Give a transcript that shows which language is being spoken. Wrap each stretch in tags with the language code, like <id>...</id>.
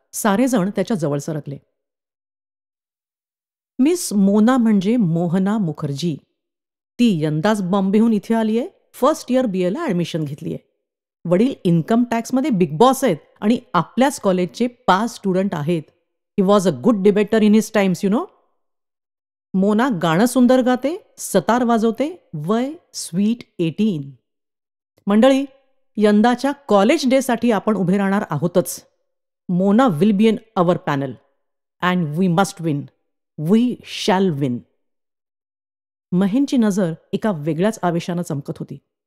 <mr>सारेजण त्याच्या जवळ सरकले. मिस मोना म्हणजे मोहना मुखर्जी. ती यंदाच बॉम्बेहून इथे आलीये. फर्स्ट इयर BA ला ॲडमिशन घेतलीये. वडील इन्कम टॅक्समध्ये बिग बॉस आहेत आणि आपल्याच कॉलेजचे 5 स्टुडंट आहेत.</mr> <en>He was a good debater in his times, you know.</en> <mr>Mona गाणं सुंदर गाते, सतार वाजवते, वय स्वीट 18. मंडळी, यंदाच्या कॉलेज डेसाठी आपण उभे राहणार आहोतच.</mr> <en>Mona will be in our panel and we must win. We shall win.</en> <mr>महेनची नजर एका वेगळ्याच आवेशानं चमकत होती.</mr>